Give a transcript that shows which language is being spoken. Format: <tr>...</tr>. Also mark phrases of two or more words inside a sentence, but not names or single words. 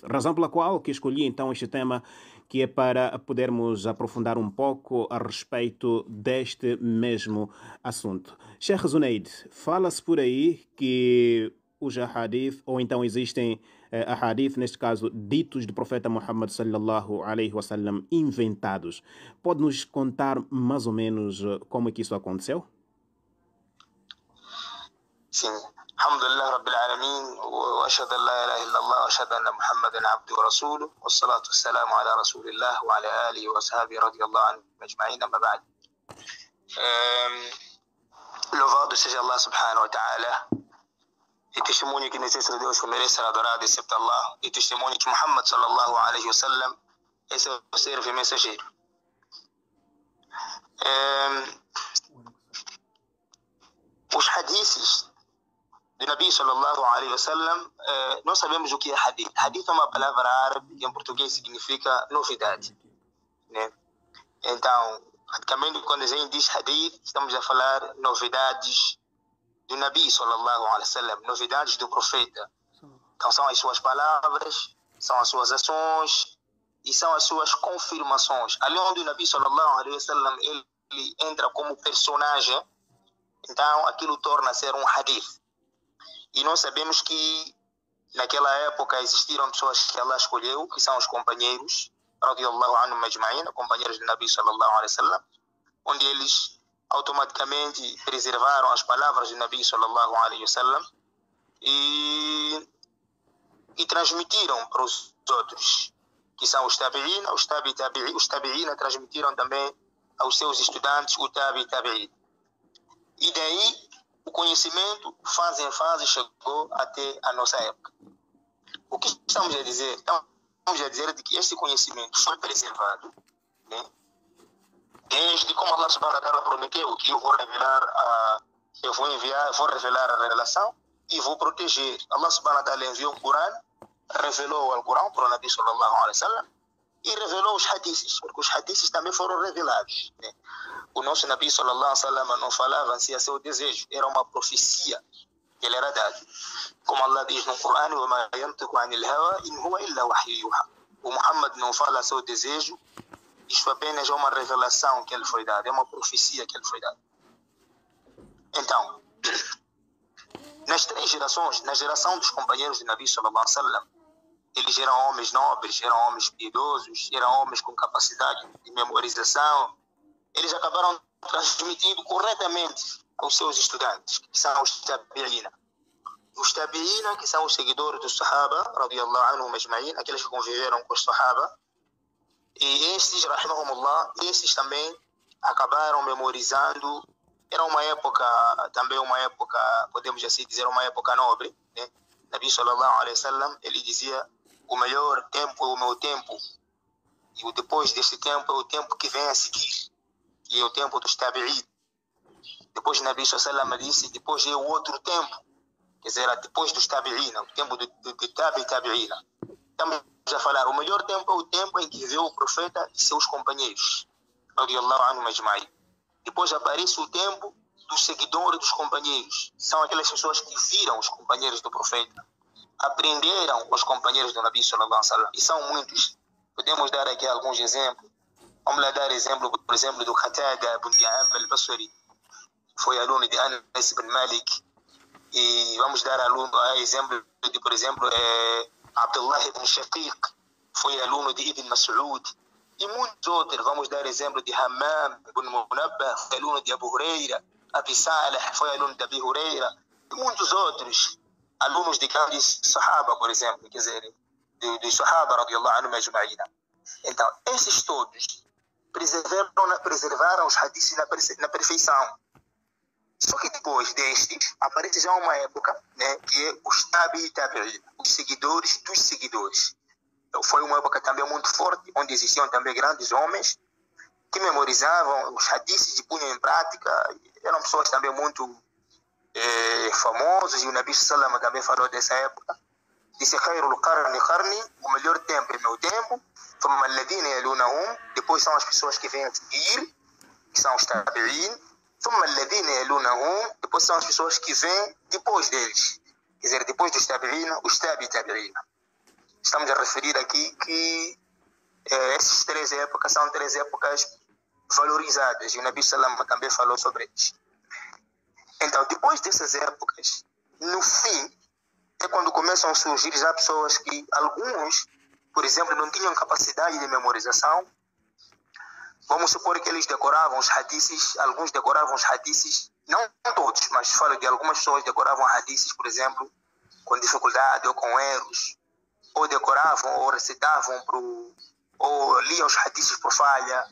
<pt>Razão pela qual que escolhi então este tema, que é para podermos aprofundar um pouco a respeito deste mesmo assunto. Sheikh Zunaid, fala-se por aí que os ahadith, ou então existem ahadith, neste caso, ditos do profeta Muhammad</pt> <ar>صلى الله عليه وسلم,</ar> <pt>inventados. Pode-nos contar mais ou menos como é que isso aconteceu? Sim.</pt> <ar>الحمد لله رب العالمين، وأشهد أن لا إله إلا الله، وأشهد أن محمدا عبده ورسوله، والصلاة والسلام على رسول الله وعلى آله وصحبه رضي الله عنه أجمعين، أما بعد.</ar> <pt>Louvado seja Allah</pt> <ar>سبحانه وتعالى,</ar> <pt>e testemunho que necessita de Deus que merece ser adorado excepto Allah, e testemunho que Muhammad</pt> <ar>صلى الله عليه وسلم</ar> <pt>é seu servo e mensageiro. Os hadiths do Nabi</pt> <ar>صلى الله عليه وسلم,</ar> <pt>nós sabemos o que é hadith. Hadith é uma palavra árabe que em português significa novidade, né? Então, praticamente quando a gente diz hadith, estamos a falar novidades do Nabi</pt> <ar>صلى الله عليه وسلم,</ar> <pt>novidades do profeta. Então são as suas palavras, são as suas ações e são as suas confirmações. Ali onde o Nabi</pt> <ar>صلى الله عليه وسلم</ar> <pt>ele entra como personagem, então aquilo torna a ser um hadith. E nós sabemos que naquela época existiram pessoas que Allah escolheu, que são os companheiros,</pt> <ar>رضي الله عنهم أجمعين,</ar> <pt>companheiros do Nabi</pt> <ar>صلى الله عليه وسلم,</ar> <pt>onde eles automaticamente preservaram as palavras do Nabi</pt> <ar>صلى الله عليه وسلم</ar> <pt>e transmitiram para os outros, que são os tabi'in, os tabi'in transmitiram também aos seus estudantes o tabi'in. E daí o conhecimento, fase em fase, chegou até a nossa época. O que estamos a dizer? Estamos a dizer de que este conhecimento foi preservado, né? Desde como Allah</pt> <ar>سبحانه وتعالى</ar> <pt>prometeu que eu vou revelar vou revelar a revelação e vou proteger. Allah</pt> <ar>سبحانه وتعالى</ar> <pt>enviou o Corão, revelou o Alcorão para o Nabi</pt> <ar>صلى الله عليه وسلم</ar> <pt>e revelou os hadiths, porque os hadiths também foram revelados, né? O nosso Nabi</pt> <ar>صلى الله عليه وسلم</ar> <pt>não falava assim a seu desejo, era uma profecia ele era dado. Como Allah diz no Corão,</pt> <ar>وَمَا يَنْطِقُ عَنِ الْهَوَى إِنْ هُوَ إِلَّا وَحْيٌ يُوحَى.</ar> <pt>O Muhammad não fala seu desejo, isto apenas é uma revelação que ele foi dado, é uma profecia que ele foi dado. Então, nas 3 gerações, na geração dos companheiros de Nabi</pt> <ar>صلى الله عليه وسلم,</ar> <pt>eles eram homens nobres, eram homens piedosos, eram homens com capacidade de memorização. Eles acabaram transmitindo corretamente aos seus estudantes, que são os tabi'ina. Os tabi'ina, que são os seguidores dos Sahaba,</pt> <ar>رضي الله عنهم أجمعين,</ar> <pt>aqueles que conviveram com os Sahaba. E estes, rahimahumullah, estes também acabaram memorizando. Era uma época, também uma época, podemos assim dizer, uma época nobre, né?</pt> <ar>نبي صلى الله عليه وسلم,</ar> <pt>ele dizia: o melhor tempo é o meu tempo, e o depois deste tempo é o tempo que vem a seguir, e é o tempo dos tabi'in. Depois Nabi</pt> <ar>صلى الله عليه وسلم</ar> <pt>disse: depois é o outro tempo, quer dizer, depois dos tabi'in, o tempo de tabi'in. Estamos a falar, o melhor tempo é o tempo em que viveu o profeta e seus companheiros,</pt> <ar>رضي الله عنهم أجمعين.</ar> <pt>Depois aparece o tempo dos seguidores dos companheiros. São aquelas pessoas que viram os companheiros do profeta, aprenderam com os companheiros do Nabi</pt> <ar>صلى الله عليه وسلم.</ar> <pt>E são muitos. Podemos dar aqui alguns exemplos. Vamos lá dar exemplo, por exemplo, do Qatada ibn Di'am al-Basri. Foi aluno de Anas ibn Malik. E vamos dar exemplo de, por exemplo, Abdullah ibn Shaqiq. Foi aluno de Ibn Mas'ud. E muitos outros. Vamos dar exemplo de Hammam ibn Munabbah. Foi aluno de Abu Huraira. Abi Salih foi aluno de Abi Huraira. E muitos outros. Alunos de grandes Sahaba, por exemplo, quer dizer, dos Sahaba,</pt> <ar>رضي الله عنهم أجمعين.</ar> <pt>Então, esses todos preservaram os hadiths na perfeição. Só que depois destes, aparece já uma época, né, que é os tabi'in, os seguidores dos seguidores. Então, foi uma época também muito forte, onde existiam também grandes homens que memorizavam os hadiths e punham em prática. Eram pessoas também muito famosos, e o Nabi</pt> <ar>صلى الله عليه وسلم</ar> <pt>também falou dessa época. Disse:</pt> <ar>"خير القرن قرني",</ar> <pt>o melhor tempo é meu tempo.</pt> <ar>ثم الذين يلونهم,</ar> <pt>depois são as pessoas que vêm a seguir, que são os tabi'in.</pt> <ar>ثم الذين يلونهم,</ar> <pt>depois são as pessoas que vêm depois deles, quer dizer, depois dos tabi'in, os tabi'in. Estamos a referir aqui que essas 3 épocas são 3 épocas valorizadas, e o Nabi</pt> <ar>صلى الله عليه وسلم</ar> <pt>também falou sobre eles. Então, depois dessas épocas, no fim, é quando começam a surgir já pessoas que, alguns, por exemplo, não tinham capacidade de memorização. Vamos supor que eles decoravam os hadiths, alguns decoravam os hadiths, não todos, mas falo de algumas pessoas decoravam hadiths, por exemplo, com dificuldade ou com erros, ou decoravam, ou recitavam, ou liam os hadiths por falha.</pt>